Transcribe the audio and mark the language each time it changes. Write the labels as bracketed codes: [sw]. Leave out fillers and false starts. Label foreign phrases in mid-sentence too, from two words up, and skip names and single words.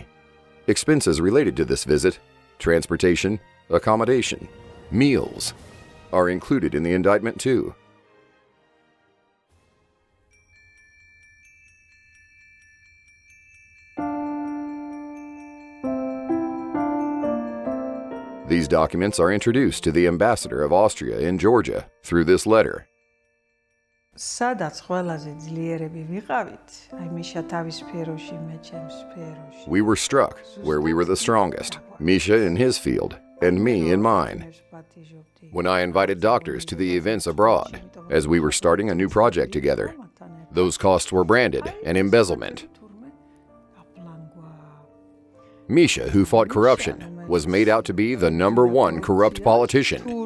[en] Expenses related to this visit, transportation, accommodation, meals, are included in the indictment too. These documents are introduced to the ambassador of Austria in Georgia through this letter. [ka] სადაც ყველაზე ძლიერები ვიყავით, აი მიშა თავის სფეროში, მე ჩემს სფეროში. [en] We were struck where we were the strongest, Misha in his field and me in mine. When I invited doctors to the events abroad, as we were starting a new project together, those costs were branded an embezzlement. Misha, who fought corruption, was made out to be the #1 corrupt politician.